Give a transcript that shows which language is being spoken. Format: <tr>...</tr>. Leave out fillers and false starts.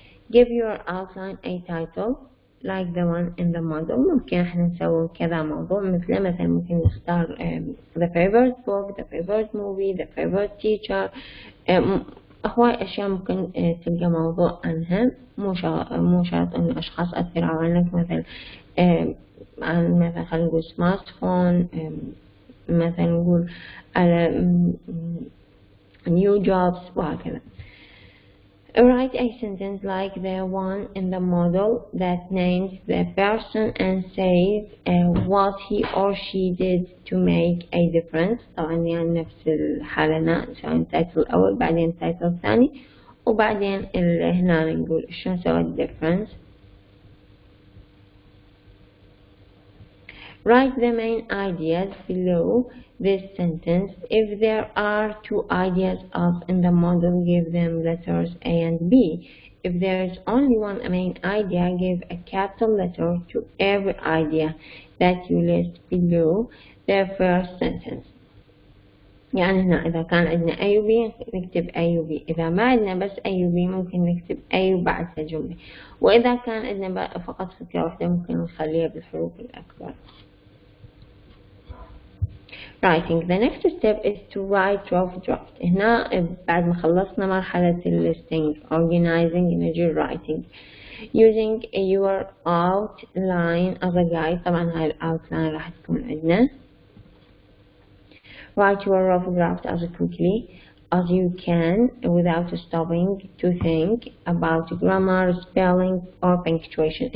<en>Give your outline a title like the one in the model.</en> <ar>ممكن احنا نسوي كذا موضوع، مثلا ممكن نختار</ar> <en>the favorite book, the favorite movie, the favorite teacher.</en> <ar>هواي أشياء ممكن تلقى موضوع عنها، مو شرط إنه أشخاص أثروا عنك، مثلا عن مثلا خلينا نقول سمارت فون، مثلا نقول على</ar> <en>new jobs</en> <ar>وهكذا.</ar> <en>Write a sentence like the one in the model that names the person and says what he or she did to make a difference.</en> <ar>طبعا يعني نفس الحالة سواء التايتل الأول بعدين التايتل الثاني وبعدين هنا نقول شو سوى difference.</ar> <en>Write the main ideas below this sentence. If there are two ideas up in the model, give them letters A and B. If there is only one main idea, give a capital letter to every idea that you list below the first sentence.</en> <ar>يعني هنا إذا كان عندنا A و B نكتب A و B، إذا ما عندنا بس A و B ممكن نكتب A وبعدها جملة، وإذا كان عندنا فقط فكرة واحدة ممكن نخليها بالحروف الأكبر.</ar> <en>Writing. The next step is to write rough draft.</en> <ar>هنا بعد ما خلصنا مرحلة</ar> <en>listing, organizing, energy writing. Using your outline as a guide.</en> <ar>طبعا هاي outline راح تكون عندنا.</ar> <en>Write your rough draft as quickly as you can without stopping to think about grammar, spelling or punctuation.</en>